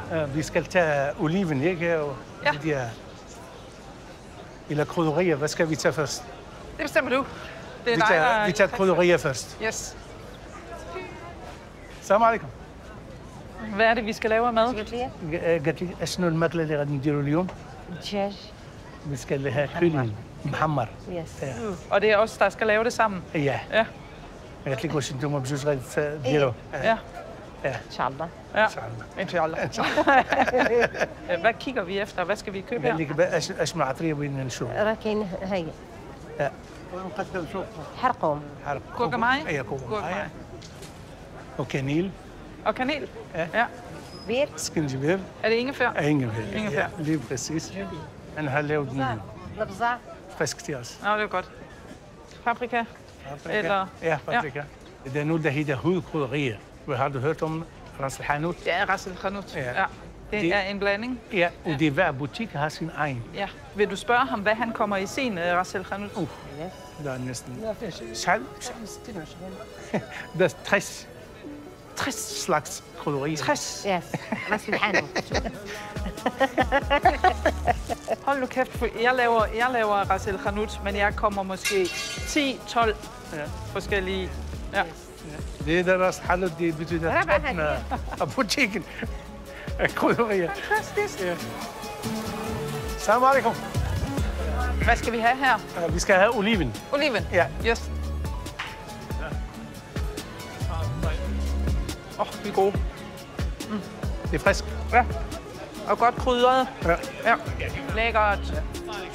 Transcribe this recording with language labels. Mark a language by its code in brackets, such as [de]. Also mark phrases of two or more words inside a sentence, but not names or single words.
[da] vi skal tage oliven, ikke? Og Ja. de der, eller krydderier. Hvad skal vi tage først? Det bestemmer du. Det er dig, Vi tager krydderier først. Yes. [ar] سلام عليكم. [da] Hvad er det, vi skal lave af mad? [ar] قالت لي شنو الماكله اللي غادي نديروا اليوم؟ دجاج. [da] Vi skal have kylling محمر. يس. Og det er os, der skal lave det sammen. Ja. Ja. [ar] قالت لك واش نتوما بجوج غادي ديروا؟ [da] Ja. [ar] ان شاء الله. [da] Ja. [ar] Inshallah. Inshallah. [da] Hvad kigger vi efter? Hvad skal vi købe [ar] قال [da] her? [ar] لك بقى اش من عطريه بغينا نشوف. راه كاين هاي نقدم شوف حرقهم. حرق. [da] Gurkemeje? Ja, gurkemeje. Og kanel. Og kanel? Ja. Ja. [ar] بير. Skinjibir. [da] Er det ingefær? Ingefær. Ingefær. Ja, lige præcis. Han har lavet den [ar] البزار. [da] frisk til os. Nå, det er godt. Paprika? Eller... Ja, paprika. Det er noget, der hedder hudkrydderier. Har du hørt om Ras Al Hanout? Ja, Ras Al Hanout. Ja. Ja. Det er en blanding. Ja, og det er hver butik har sin egen. Ja. Vil du spørge ham, hvad han kommer i sin Ras Al Hanout? Der er næsten... Der er 60 slags krydderier. 60. يس. راس الحانوت. Hold nu kæft, for jeg laver Ras Al Hanout, men jeg kommer måske 10-12 forskellige... Ja. Det er Ras Al Hanout, det betyder toppen af butikken. Krydderier. Fantastisk. Ja. [ar] سلام عليكم. [da] Hvad skal vi have her? Vi skal have oliven. Oliven? Ja. Yes. Vi er gode. Det er frisk. Ja. Og godt krydret. Ja. Ja. Lækkert.